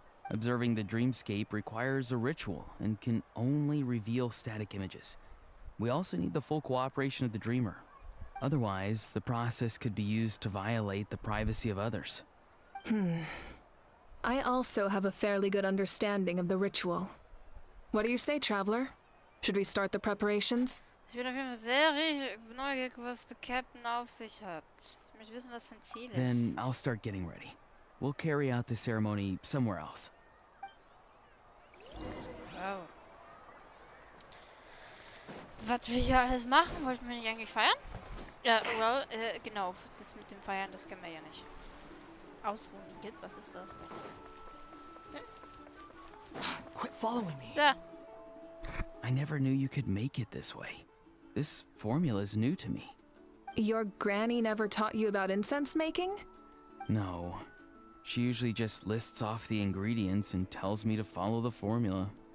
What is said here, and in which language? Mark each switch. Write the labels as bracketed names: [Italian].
[English] Observing the dreamscape requires a ritual and can only reveal static images. We also need the full cooperation of the dreamer. Otherwise, the process could be used to violate the privacy of others. I also have a fairly good understanding of the ritual. What do you say, Traveler? Should we start the preparations? [German] Ich bin auf jeden Fall sehr neugierig, was der Captain auf sich hat. Ich möchte wissen, was sein Ziel ist. [English] Then I'll start getting ready. We'll carry out the ceremony somewhere else. Wow. [German] Was wir hier alles machen, wollten wir nicht eigentlich feiern? Ja, well, genau, das mit dem Feiern, das kennen wir ja nicht. Ausruhen, Igitt, was ist das? [English] Quit following me. So. I never knew you could make it this way. This formula is new to me. Your granny never taught you about incense making? No. She usually just lists off the ingredients and tells me to follow the formula.